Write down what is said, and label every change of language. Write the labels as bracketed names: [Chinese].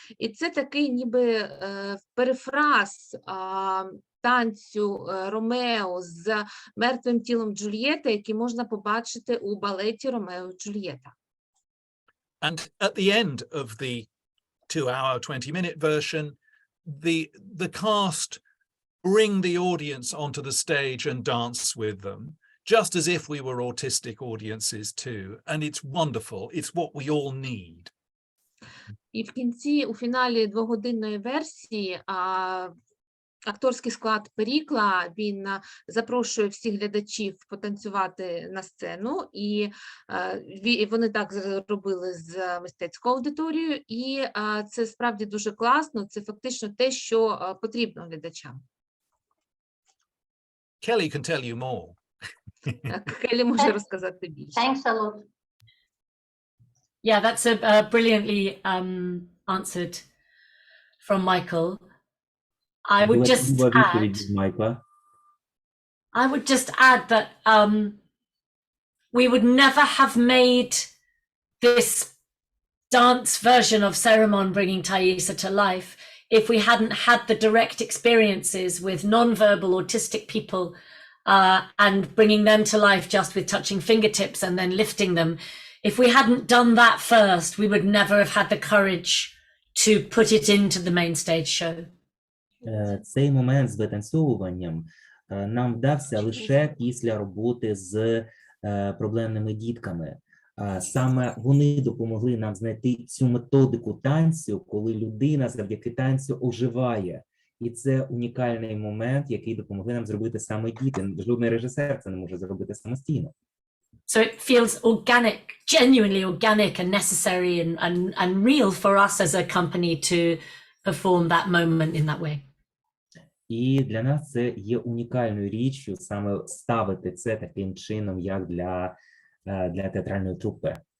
[Ukrainian] І це такий ніби перефраз танцю Ромео з мертвим тілом Джульєти, який можна побачити у балеті Ромео і Джульєта. [English] And at the end of the 2-hour, 20-minute version, the cast bring the audience onto the stage and dance with them, just as if we were autistic audiences too. And it's wonderful. It's what we all need. [Ukrainian] І в кінці, у фіналі двогодинної версії, акторський склад Перікла, він запрошує всіх глядачів потанцювати на сцену, і вони так зробили з мистецькою аудиторією, і це справді дуже класно, це фактично те, що потрібно глядачам. [English] Kelly can tell you more. [Ukrainian] Келлі може розказати більше. [English] Thanks a lot. Yeah, that's brilliantly answered from Michael. I would just add that we would never have made this dance version of Cerimon bringing Thaisa to life if we hadn't had the direct experiences with non-verbal autistic people and bringing them to life just with touching fingertips and then lifting them. If we hadn't done that first, we would never have had the courage to put it into the main stage show. [Ukrainian] Цей момент з витанцьовуванням нам вдався лише після роботи з проблемними дітками. Саме вони допомогли нам знайти цю методику танцю, коли людина завдяки танцю оживає. І це унікальний момент, який допомогли нам зробити саме діти. Жодний режисер це не може зробити самостійно. [English] So it feels organic, genuinely organic and necessary and real for us as a company to perform that moment in that way. [Ukrainian] І для нас це є унікальною річчю саме ставити це таким чином, як для театральної трупи.